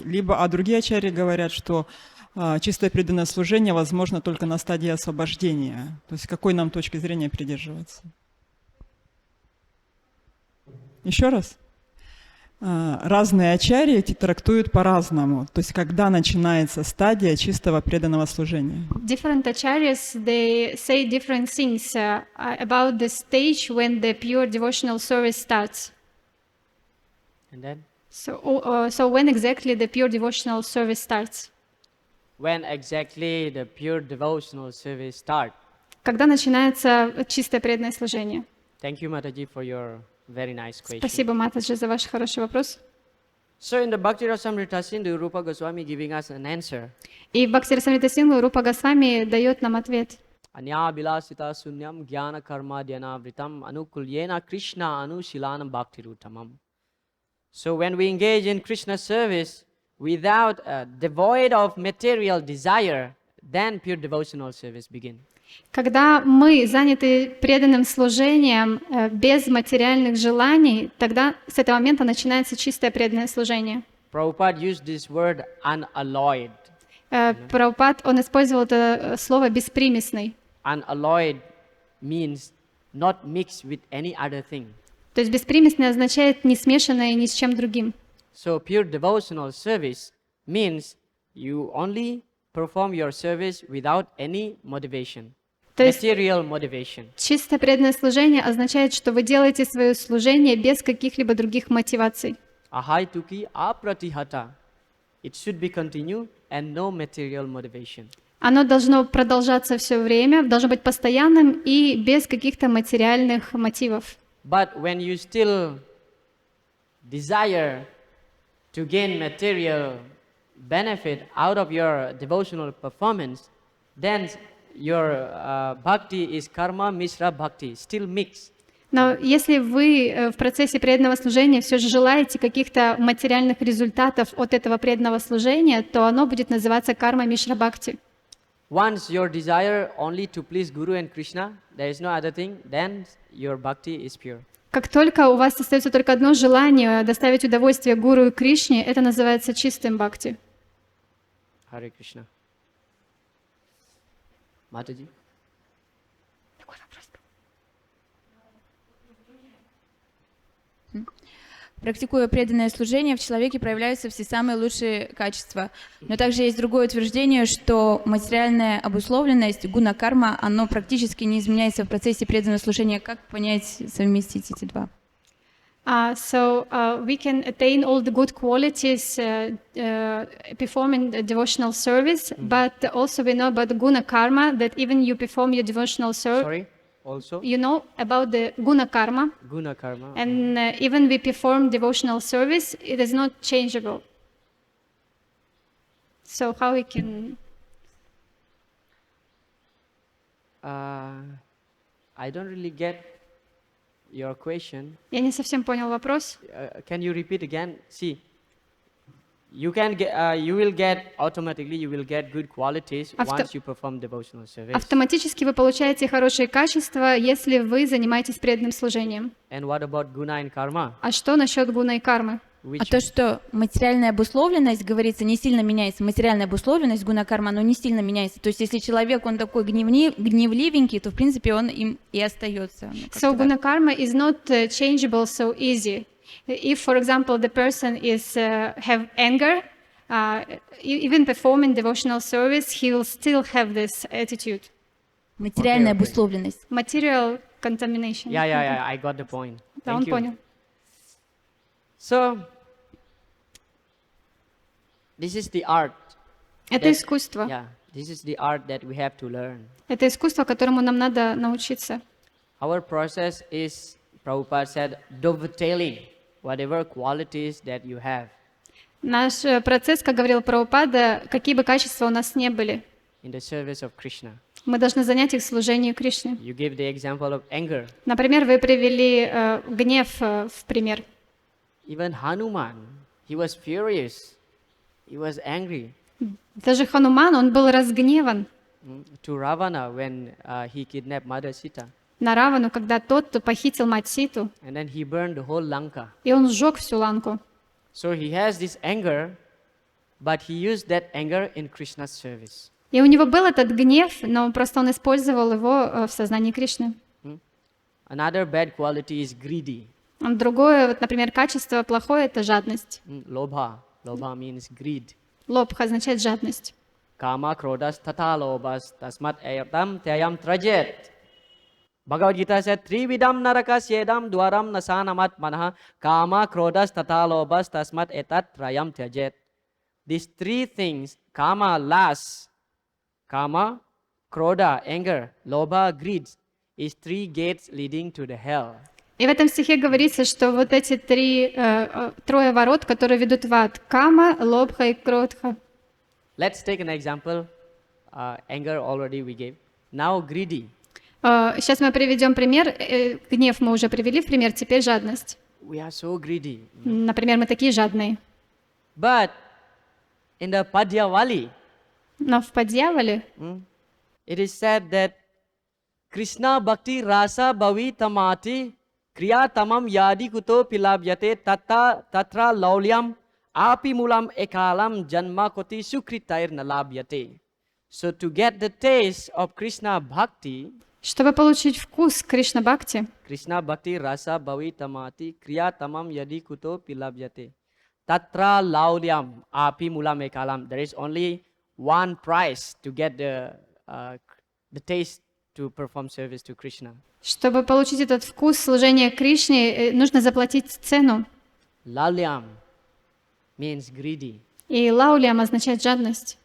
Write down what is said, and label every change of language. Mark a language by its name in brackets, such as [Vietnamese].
[Russian] Либо, другие ачарьи говорят, что чистое преданное служение возможно только на стадии освобождения. То есть какой нам точки зрения придерживаться? Еще раз. Разные ачарьи эти трактуют по-разному. То есть когда начинается стадия чистого преданного служения. [English] Different acharyas, they say different things about the stage when the pure devotional service starts. And then? So when exactly the pure devotional service starts? When exactly the pure devotional service starts? [Russian] Когда начинается чистое преданное служение? [English] Thank you, Mataji, for your very nice question. [Russian] Спасибо, Матаджи, за ваш хороший вопрос. [English] So in the Bhakti Rasamrita Sindhu, Rupa Goswami giving us an answer. [Russian] И в Бхакти Расамрита Синдху Рупа Госвами дает нам ответ. [Sanskrit] Anya bilasita sunyam jnana karma dhyana vritam anukulyena Krishna anushilanam bhakti rutamam. [English] So when we engage in Krishna service without devoid of material desire, then pure devotional service begins. [Russian] Когда мы заняты преданным служением без материальных желаний, тогда с этого момента начинается чистое преданное служение. [English] Prabhupada used this word unalloyed. [Russian] Прабхупад, он использовал это слово «беспримесный». [English] Unalloyed means not mixed with any other thing. [Russian] То есть беспримесный означает не смешанное ни с чем другим. [English] So pure devotional service means you only perform your service without any motivation, [Russian] То есть [English] material motivation. [Russian] чисто преданное служение означает, что вы делаете свое служение без каких-либо других мотиваций. [Sanskrit] Ahai tuki apratihata. [English] It should be continued and no material motivation. [Russian] Оно должно продолжаться все время, должно быть постоянным и без каких-то материальных мотивов. [English] But when you still desire to gain material benefit out of your devotional performance, then your bhakti is karma mishra bhakti, still mixed. [Russian] Но если вы в процессе преданного служения все же желаете каких-то материальных результатов от этого преданного служения, то оно будет называться карма мишра бхакти. [English] Once your desire only to please Guru and Krishna, there is no other thing, then your bhakti is pure. Как только у вас остается только одно желание доставить удовольствие Гуру и Кришне, это называется чистым бхакти. Hare Krishna. Mataji. [Russian] Практикуя преданное служение, в человеке проявляются все самые лучшие качества. Но также есть другое утверждение, что материальная обусловленность, гуна-карма, оно практически не изменяется в процессе преданного служения. Как понять, совместить эти два? [English] So we can attain all the good qualities performing the devotional service, but also we know about the guna karma, that even you perform your devotional service. Sorry, also? You know about the guna karma, Guna karma. and even we perform devotional service, it is not changeable. So how we can? I don't really get your question. [Russian] Я не совсем понял вопрос. [English] Can you repeat again? See, you can get, you will get automatically. You will get good qualities once you perform devotional service. [Russian] Автоматически вы получаете хорошие качества, если вы занимаетесь преданным служением. [English] And what about guna and karma? [Russian] А что насчет гуна и кармы? А то, что материальная обусловленность, говорится, не сильно меняется. Материальная обусловленность, гуна-карма, оно не сильно меняется. То есть, если человек, он такой гневливенький, то, в принципе, он им и остается. [English] So guna karma is not changeable so easy. If, for example, the person is have anger, even performing devotional service, he will still have this attitude. [Russian] Материальная обусловленность. [English] Material contamination. Yeah, I got the point. [Russian] Да, он понял. [English] So, this is the art. [Russian] Это искусство. [English] Yeah, this is the art that we have to learn. [Russian] Это искусство, которому нам надо научиться. [English] Our process is, Prabhupada said, dovetailing whatever qualities that you have [Russian] Наш процесс, как говорил Прабхупада, какие бы качества у нас не были, [English] in the service of Krishna. [Russian] мы должны занять их служению Кришне. [English] You give the example of anger. [Russian] Например, вы привели гнев в пример. [English] Even Hanuman, he was furious. He was angry [Russian] Даже Хануман, он был разгневан [English] to Ravana when he kidnapped Mother Sita. [Russian] на Равану, когда тот похитил мать Ситу, [English] And then he burned the whole Lanka. [Russian] и он сжег всю Ланку. [English] So he has this anger, but he used that anger in Krishna's service. [Russian] И у него был этот гнев, но просто он использовал его в сознании Кришны. [English] Another bad quality is greedy. [Russian] Другое, вот, например, качество плохое — это жадность. [English] Lobha. Lobha means greed. [Russian] Лобха означает жадность. [Sanskrit] Kama krodas tata lobhas tasmat ayam tayam trajet. [English] Bhagavad Gita said, [Sanskrit] Trividam narakas yedam dwaram nasanamat manaha kama krodas tata lobhas tasmat etat trayam trajet. [English] These three things, kama, lust, kama, kroda, anger, lobha, greed, is three gates leading to the hell. [Russian] И в этом стихе говорится, что вот эти трое ворот, которые ведут в ад: кама, лобха и кродха. [English] Let's take an example. Anger already we gave. Now greedy. [Russian] Сейчас мы приведем пример. Гнев мы уже привели в пример, теперь жадность. [English] We are so greedy. [Russian] Например, мы такие жадные. [English] But in the Padyavali, [Russian] Но в Падьявале [English] it is said that [Sanskrit] Krishna bhakti rasa bhavi tamati kriya tamam yadi kuto pilabhyate tatra laulyam api mulam ekalam janma koti sukritair nalabhyate. [English] So to get the taste of Krishna bhakti, [Russian] Чтобы получить вкус Кришна Бхакти, [Sanskrit] Krishna bhakti rasa bhavi tamati kriya tamam yadi kuto pilabhyate tatra laulyam api mulam ekalam. [English] There is only one price to get the taste to perform service to Krishna. [Russian] чтобы получить этот вкус служения Кришне, нужно заплатить цену. [English] Laulyam means greedy. [Russian] И лаулям означает жадность.